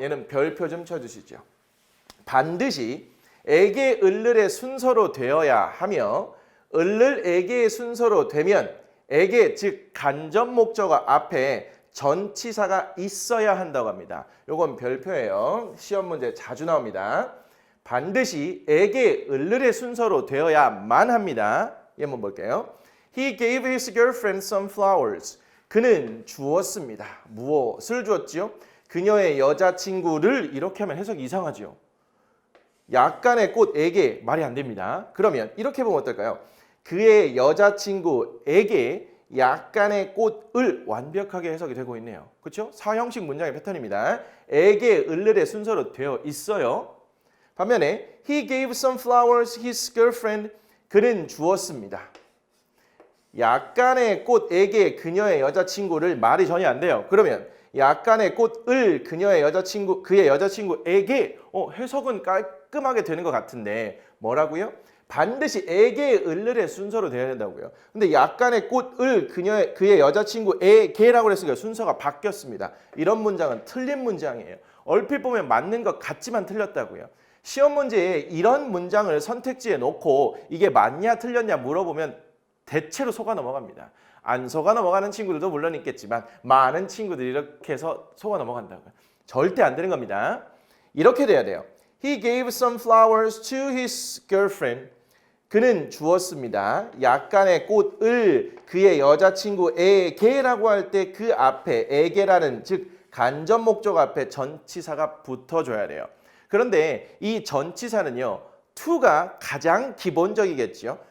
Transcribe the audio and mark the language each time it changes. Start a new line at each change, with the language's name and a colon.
Korean: 얘는 별표 좀 쳐주시죠. 반드시 에게 을을의 순서로 되어야 하며 을을 에게의 순서로 되면 에게 즉 간접 목적어 앞에 전치사가 있어야 한다고 합니다. 요건 별표예요. 시험 문제 자주 나옵니다. 반드시 에게 을을의 순서로 되어야만 합니다. 예문 볼게요.
English: He gave his girlfriend some flowers.
Korean: 그는 주었습니다. 무엇을 주었지요? 그녀의 여자친구를 이렇게 하면 해석이 이상하지요. 약간의 꽃에게 말이 안 됩니다. 그러면 이렇게 보면 어떨까요? 그의 여자친구에게 약간의 꽃을 완벽하게 해석이 되고 있네요. 그렇죠? 사형식 문장의 패턴입니다. 에게 을을의 순서로 되어 있어요. 반면에
English: He gave some flowers his girlfriend.
Korean: 그는 주었습니다. 약간의 꽃에게 그녀의 여자친구를 말이 전혀 안 돼요. 그러면 약간의 꽃을 그의 여자친구에게 해석은 깔끔하게 되는 것 같은데 뭐라고요? 반드시 에게 을을의 순서로 되어야 된다고요. 근데 약간의 꽃을 그의 여자친구에게라고 했으니까 순서가 바뀌었습니다. 이런 문장은 틀린 문장이에요. 얼핏 보면 맞는 것 같지만 틀렸다고요. 시험 문제에 이런 문장을 선택지에 놓고 이게 맞냐 틀렸냐 물어보면 대체로 속아 넘어갑니다. 안 속아 넘어가는 친구들도 물론 있겠지만 많은 친구들이 이렇게 해서 속아 넘어간다고요. 절대 안 되는 겁니다. 이렇게 돼야 돼요.
English: He gave some flowers to his girlfriend.
Korean: 그는 주었습니다. 약간의 꽃을 그의 여자친구에게라고 할 때 그 앞에 에게라는 즉 간접 목적 앞에 전치사가 붙어줘야 돼요. 그런데 이 전치사는요. to가 가장 기본적이겠죠.